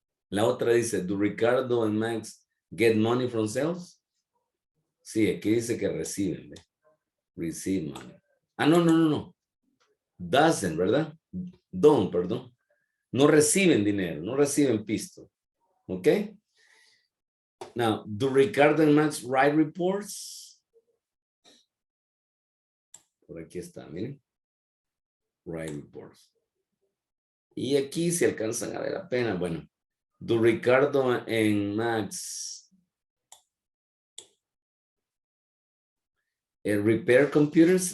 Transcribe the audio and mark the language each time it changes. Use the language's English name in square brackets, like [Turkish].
[Spanish] La otra dice, [English] do Ricardo and Max get money from sales? [Spanish] Sí, aquí dice que reciben, ¿ve? [English] Receive money. Ah, no. Doesn't, [Spanish] ¿verdad? [English] Don't, [Spanish] perdón. No reciben dinero, no reciben pisto. ¿Ok? [English] Now, do Ricardo and Max write reports? [Spanish] Por aquí está, miren. [English] Write reports. [Spanish] Y aquí si alcanzan a ver apenas, bueno. [English] Do Ricardo and Max repair computers?